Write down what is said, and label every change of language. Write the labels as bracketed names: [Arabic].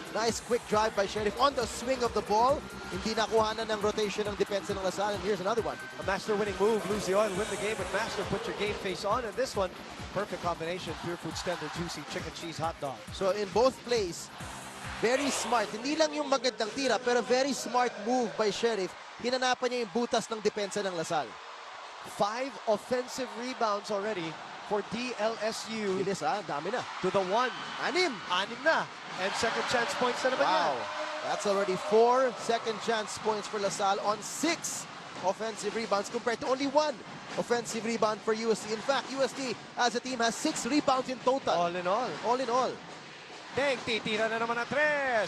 [English] Nice quick drive by Sheriff on the swing of the ball. [Filipino] Hindi nakuhanan ng rotation ng depensa ng Lasal. [English] And here's another one. A Master winning move. Lose the oil, win the game. But Master, put your game face on. And this one, perfect combination. Pure Food Standard Juicy Chicken Cheese Hot Dog. So in both plays, very smart. [Filipino] Hindi lang yung magandang tira, pero [English] very smart move by [Filipino] Sheriff. Hinanapan niya yung butas ng depensa ng Lasal. [English] 5 offensive rebounds already for DLSU. [Filipino] Bilis dami na. [English] To the 1. 6. 6 [Filipino] na. [English] And second chance points [Filipino] na naman [English] Wow. [Filipino] yan. [English] That's already 4 second chance points for Lasal on 6 offensive rebounds compared to only 1 offensive rebound for UST. In fact, UST as a team has 6 rebounds in total. All in all. All in all. [Filipino] Deng, titira na naman ang 3.